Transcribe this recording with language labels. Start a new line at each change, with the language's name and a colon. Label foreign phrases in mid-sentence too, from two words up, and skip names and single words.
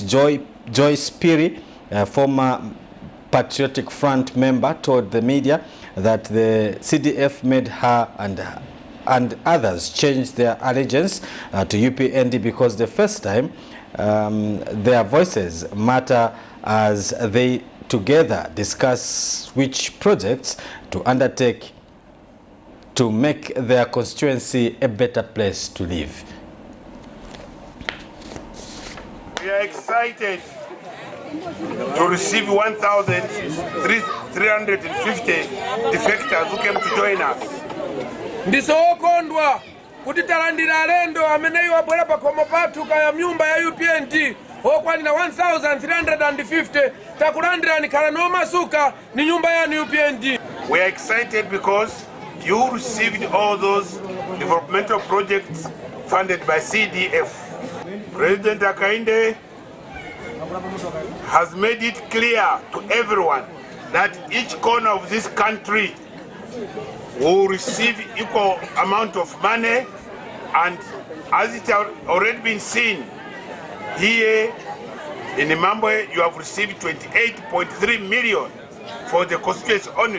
English: Joyce Piri, a former Patriotic Front member, told the media that the CDF made her and others changed their allegiance to UPND because the first time their voices matter as they together discuss which projects to undertake to make their constituency a better place to live. We are excited to receive 1,350 defectors who came to join us.
Nyanja: Ndisokondwa kuti talandira alendo ameneyo abwera pa khomo pathu kaya nyumba ya UPND okwanira 1,350 takulandirani khala nomasuka ni nyumba ya UPND.
English: We are excited because you received all those developmental projects funded by CDF. President Akainde has made it clear to everyone that each corner of this country will receive equal amount of money, and as it has already been seen here, In Mambwe, you have received 28.3 million for the constituency only.